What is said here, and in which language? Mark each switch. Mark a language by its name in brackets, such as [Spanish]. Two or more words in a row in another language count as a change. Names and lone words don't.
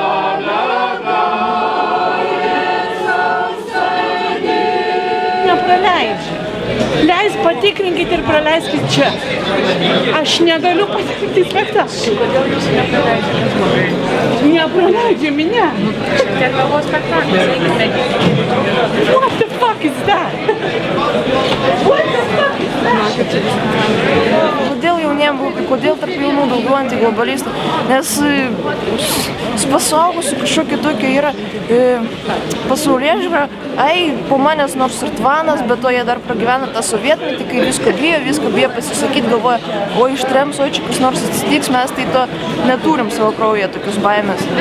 [Lithuanian] nepraleidžia. Leis patikrinkit ir praleiskit čia. Aš negaliu patikrinti spektaklį. Kodėl jūs nepraleidžiate? Nepraleidžia minė. Kernavos spektaklis, eikite. [English] What the fuck is that? What the fuck is that? [Lithuanian] Kodėl tarp jaunų daugiau antiglobalistų? Nes pasaugusių kažkokia tokia yra pasaulėžiūra, po manęs nors ir tvanas, bet to jie dar pragyvena tą sovietmetį, kai visko bijo pasisakyti, galvoja, o ištrems, o čia kas nors atsitiks, mes tai to neturim savo kraujyje, tokius baimės.